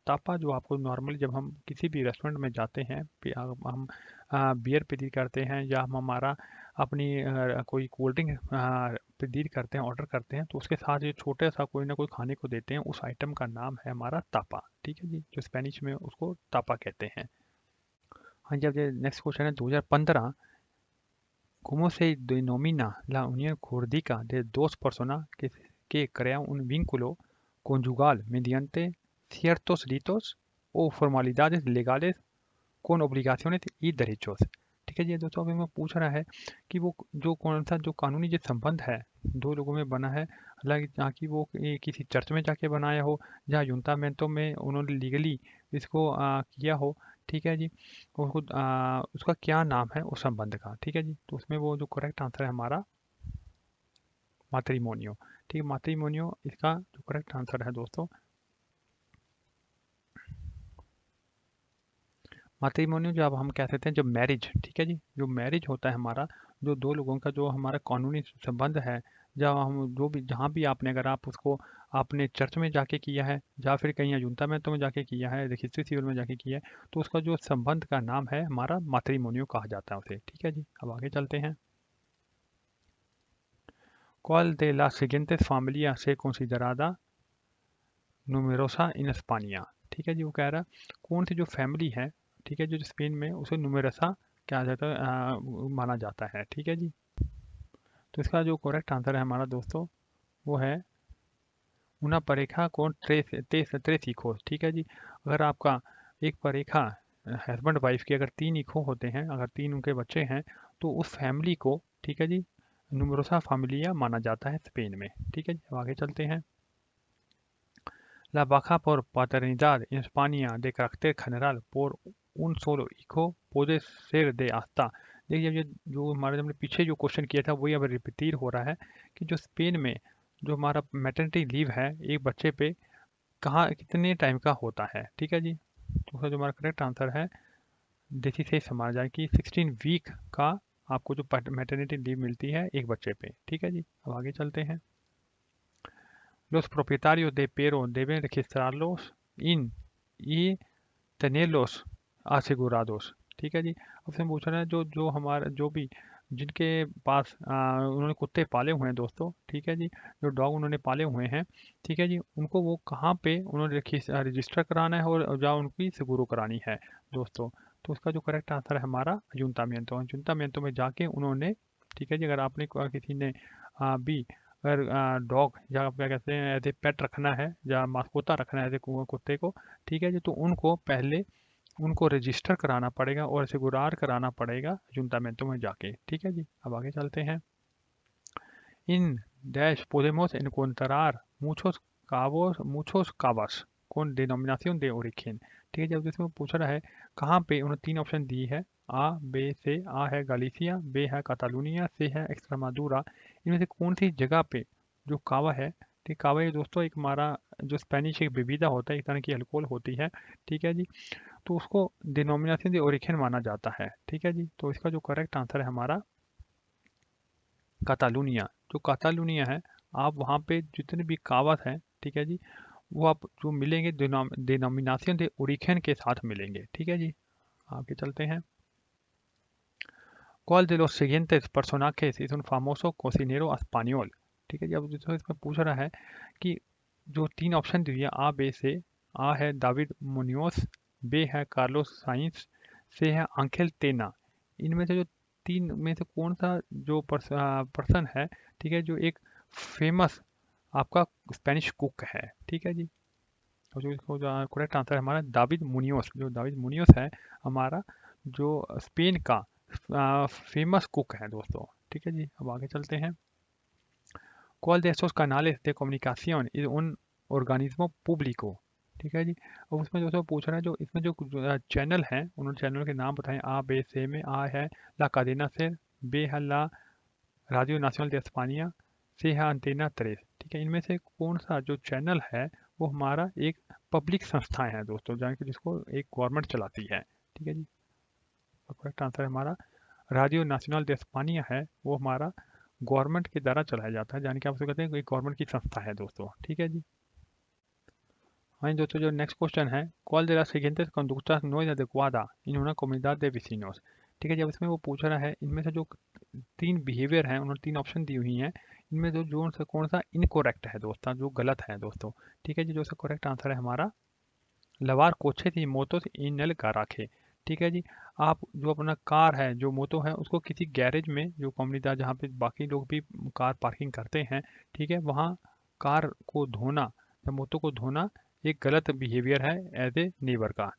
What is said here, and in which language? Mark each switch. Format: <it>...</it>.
<hi>तापा जो आपको नॉर्मली जब हम किसी भी रेस्टोरेंट में जाते हैं हम बियर प्रतीत करते हैं या हम हमारा अपनी कोई कोल्ड ड्रिंक प्रतीत करते हैं ऑर्डर करते हैं, तो उसके साथ ये छोटा सा कोई ना कोई खाने को देते हैं, उस आइटम का नाम है हमारा तापा, ठीक है जी। जो स्पेनिश में उसको तापा कहते हैं। हाँ जी। अब नेक्स्ट क्वेश्चन है</hi> <es>2015, ¿cómo se denomina la unión jurídica de dos personas que crean un vínculo conyugal mediante ciertos ritos o formalidades legales con obligaciones y derechos?</es> <hi>ठीक है जी। दोस्तों अभी मैं पूछ रहा है कि वो जो कौन सा जो कानूनी जो संबंध है दो लोगों में बना है, हालांकि जहाँ की वो किसी चर्च में जाके बनाया हो, जहाँ यूंतामेंटो में उन्होंने लीगली इसको किया हो, ठीक है जी। उसको उसका क्या नाम है उस संबंध का, ठीक है जी। तो उसमें वो जो करेक्ट आंसर है हमारा मैट्रिमोनियो, ठीक है। मैट्रिमोनियो इसका जो करेक्ट आंसर है दोस्तों। मैट्रिमोनियो जब हम कह सकते हैं जब मैरिज, ठीक है जी, जो मैरिज होता है हमारा, जो दो लोगों का जो हमारा कानूनी संबंध है, जब हम जो भी जहाँ भी आपने अगर आप उसको आपने चर्च में जाके किया है या फिर कहीं अजूनता में जाके किया है, रजिस्ट्री सिविल में जाके किया है, तो उसका जो संबंध का नाम है हमारा मैट्रिमोनियो कहा जाता है उसे, ठीक है जी। अब आगे चलते हैं।</hi> <es>¿Cuál de las siguientes familias se considerada nuमेरोसा इन स्पानिया?</es> <hi>ठीक है जी, वो कह रहा है कौन सी जो फैमिली है, ठीक है, जो स्पेन में उसे नुमेरोसा क्या जाता है माना जाता है। ठीक है जी, तो इसका जो करेक्ट आंसर है हमारा दोस्तों वो है</hi> <es>una pareja con tres hijos।</es> <hi>ठीक है जी, अगर आपका एक परेखा हस्बैंड वाइफ की अगर 3 इको होते हैं, अगर 3 उनके बच्चे हैं, तो उस फैमिली को, ठीक है जी, नुमरोसा फैमिलिया माना जाता है स्पेन में। ठीक है जी, अब आगे चलते हैं।</hi> <es>La baja por paternidad en España de carácter general por un solo hijo puede ser de hasta।</es> <hi>देखिए ये जो हमारे हमने पीछे जो क्वेश्चन किया था वही अब रिपीट हो रहा है कि जो स्पेन में जो हमारा मैटरनिटी लीव है एक बच्चे पे कहाँ कितने टाइम का होता है। ठीक है जी, तो उसका जो हमारा करेक्ट आंसर है देखिए से समझा जाए कि 16 वीक का आपको जो मैटरनिटी लीव मिलती है एक बच्चे पे। ठीक है जी, अब आगे चलते हैं।</hi> <es>Los propietarios de perros deben registrarlos in y tenerlos asegurados।</es> <hi>ठीक है जी, अब से पूछ रहे हैं जो जो हमारा जो भी जिनके पास उन्होंने कुत्ते पाले हुए हैं दोस्तों, ठीक है जी, जो डॉग उन्होंने पाले हुए हैं, ठीक है जी, उनको वो कहाँ पे उन्होंने रजिस्टर कराना है और जहाँ उनकी सिगुरो करानी है दोस्तों। तो उसका जो करेक्ट आंसर है हमारा अयुंतामियंतो में जाके उन्होंने, ठीक है जी, अगर आपने किसी ने भी अगर डॉग या आप क्या कहते हैं एज ए पेट रखना है या मास्कोता रखना है एज ए कुत्ते को, ठीक है जी, तो उनको पहले उनको रजिस्टर कराना पड़ेगा और सिगुरार कराना पड़ेगा अयुंतामियंतो में जाके। ठीक है जी, अब आगे चलते हैं।</hi> <en>इन डैश</en> <es>podemos encontrar muchos cavas con denominación de origen।</es> <hi>ठीक है, जब इसमें पूछ रहा है कहाँ पे, उन्होंने 3 ऑप्शन दी है, आ बे से। आ है गलीसिया, बे है कातालुनिया, से है एक्सट्रेमादुरा। इनमें से कौन सी जगह पे जो कावा है, ठीक, कावा ये दोस्तों एक हमारा जो स्पेनिश एक विविधा होता है, एक तरह की अल्कोहल होती है। ठीक है जी, तो उसको डिनोमिनेशन दे ओरिजिन माना जाता है। ठीक है जी, तो इसका जो करेक्ट आंसर है हमारा कातालुनिया। जो कातालुनिया है, आप वहाँ पे जितने भी कावत हैं, ठीक है जी, वो आप जो मिलेंगे डिनोमिनेशन दे ओरिजिन के साथ मिलेंगे। ठीक है जी, आगे चलते हैं।</hi> <es>¿Cuál de los siguientes personajes es un famoso cocinero español?</es> <hi>ठीक है जी, अब जो इसमें पूछ रहा है कि जो 3 ऑप्शन दिए आ बे से। आ है दाविद मुनियोस, बे है कार्लोस साइंस, से है आंखेल तेना। इनमें से जो 3 में से कौन सा जो पर्सन है, ठीक है, जो एक फेमस आपका स्पेनिश कुक है। ठीक है जी, और जो इसको जो करेक्ट आंसर है हमारा दाविद मुनियोस। जो दाविद मुनियोस है हमारा जो स्पेन का फेमस कुक है दोस्तों। ठीक है जी, अब आगे चलते हैं।</hi> <es>¿Cuál de estos canales de comunicación es un organismo público?</es> <hi>ठीक है जी, अब उसमें जो पूछ रहा है जो इसमें जो चैनल हैं उन्होंने चैनल के नाम बताए। आ बे से में आ है ला cadena ser, बे है ला Radio Nacional de España, से है अंटेना 3। ठीक है, इनमें से कौन सा जो चैनल है वो हमारा एक पब्लिक संस्था है दोस्तों, जान कि जिसको एक गवर्नमेंट चलाती है। ठीक है जी, करेक्ट आंसर है हमारा रेडियो नेशनल de España है, वो हमारा गवर्नमेंट के द्वारा चलाया जाता है, यानी कि आप उसको कहते हैं कोई गवर्नमेंट की संस्था है दोस्तों। ठीक है जी, हाँ जी दोस्तों, जो नेक्स्ट क्वेश्चन है,</hi> <es>¿cuál de las siguientes conductas no es adecuada en una comunidad de vecinos?</es> <hi>ठीक है, जब इसमें वो पूछ रहा है इनमें से जो 3 बिहेवियर हैं, उन्होंने 3 ऑप्शन दी हुई हैं, इनमें जो जो सा कौन सा इनकोरेक्ट है दोस्तों, जो गलत है दोस्तों। ठीक है जी, जो इसका करेक्ट आंसर है हमारा</hi> <es>लवार कोचे थी मोतो इन एल गाराखे।</es> <hi>ठीक है जी, आप जो अपना कार है जो मोतो है उसको किसी गैरेज में, जो कम्युनिटी जहाँ पे बाकी लोग भी कार पार्किंग करते हैं, ठीक है, वहाँ कार को धोना या मोतो को धोना एक गलत बिहेवियर है एज ए नेबर का।</hi>